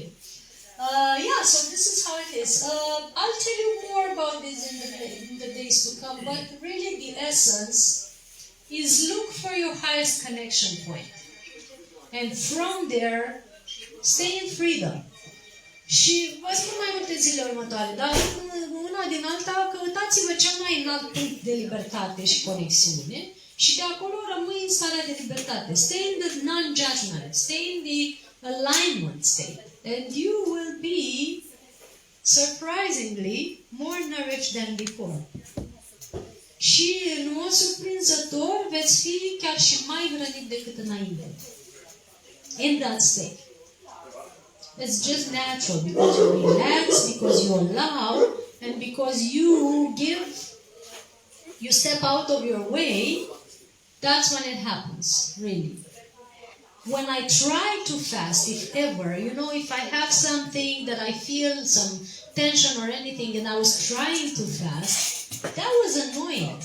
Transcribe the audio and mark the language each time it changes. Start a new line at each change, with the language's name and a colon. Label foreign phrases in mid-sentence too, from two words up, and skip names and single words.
English: Yeah, so this is how it is. I'll tell you more about this in the days to come, but really the essence is look for your highest connection point. And from there, stay in freedom.
Romanian: Și vă spun mai multe zile următoare, dar una din alta, căutați-vă cel mai înalt punct de libertate și conexiune și de acolo rămâi în starea de libertate.
English: Stay in the non-judgment, stay in the alignment state, and you will be, surprisingly, more nourished than before.
Romanian: Și, în mod surprinzător, veți fi chiar și mai hrănit decât înainte.
English: In that state. It's just natural because you relax, because you allow, and because you step out of your way, that's when it happens, really. When I try to fast, if ever, if I have something that I feel, some tension or anything, and I was trying to fast, that was annoying.